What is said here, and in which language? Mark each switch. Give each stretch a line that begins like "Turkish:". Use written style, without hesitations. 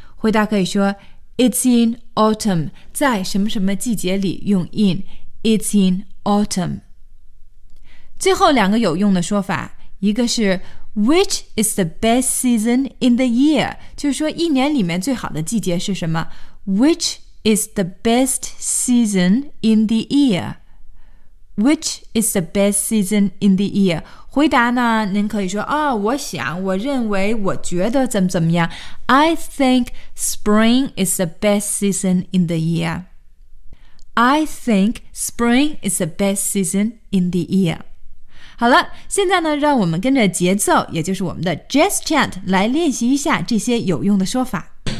Chinese: 回答可以说
English: It's in autumn，
Chinese: 在什么什么季节里用 in，
English: It's in autumn。
Chinese: 最后两个有用的说法，一个是
English: Which is the best season in the year?
Chinese: 就是说一年里面最好的季节是什么？
English: Which is the best season in the year? Which is the best season in the year?
Chinese: 回答呢，您可以说，我想，我认为，我觉得怎么怎么样。
English: I think spring is the best season in the year. I think spring is the best season in the year.
Chinese: 好了，现在呢，让我们跟着节奏，也就是我们的 jazz chant 来练习一下这些有用的说法。